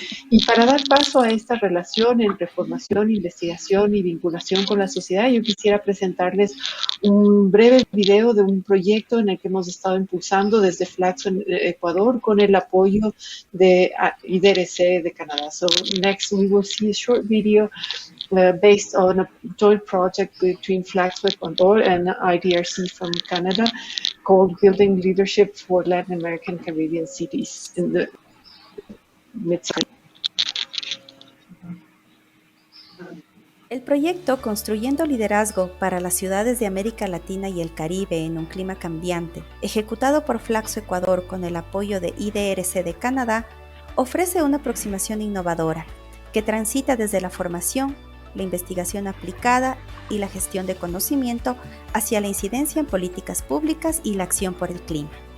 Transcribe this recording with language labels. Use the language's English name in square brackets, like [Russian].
[Spanish] Y para dar paso a esta relación entre formación, investigación y vinculación con la sociedad, yo quisiera presentarles un breve video de un proyecto en el que hemos estado impulsando desde Flaxo en Ecuador con el apoyo de IDRC de Canadá. [English] So next we will see a short video based on a joint project between Flaxo Ecuador and IDRC from Canada called Building Leadership for Latin American Caribbean Cities in the mid-century. [Spanish] El proyecto Construyendo Liderazgo para las Ciudades de América Latina y el Caribe en un Clima Cambiante, ejecutado por Flaxo Ecuador con el apoyo de IDRC de Canadá, ofrece una aproximación innovadora que transita desde la formación, la investigación aplicada y la gestión de conocimiento hacia la incidencia en políticas públicas y la acción por el clima.